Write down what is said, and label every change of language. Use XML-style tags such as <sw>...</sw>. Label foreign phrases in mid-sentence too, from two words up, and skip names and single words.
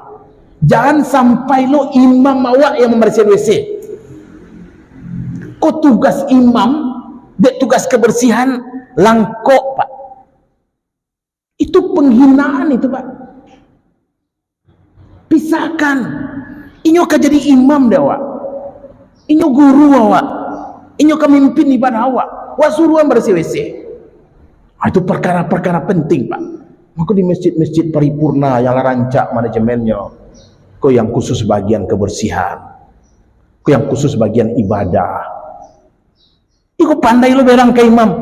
<id>Jangan sampai lo imam awak yang membersihkan WC.</id> <min>Kau tugas imam, dek tugas kebersihan langkok pak.</min> <id>Itu penghinaan itu pak. Pisahkan.</id> <min>Inyo kan jadi imam dia awak. Inyo guru awak. Inyo kan mimpin ibadah awak. Wak suruhan bersih WC.</min> <id>Itu perkara-perkara penting pak. Maka di masjid-masjid paripurna yang rancak manajemennya, kau yang khusus bagian kebersihan, kau yang khusus bagian ibadah.</id> <min>Iku pandai lo berang ke imam.</min>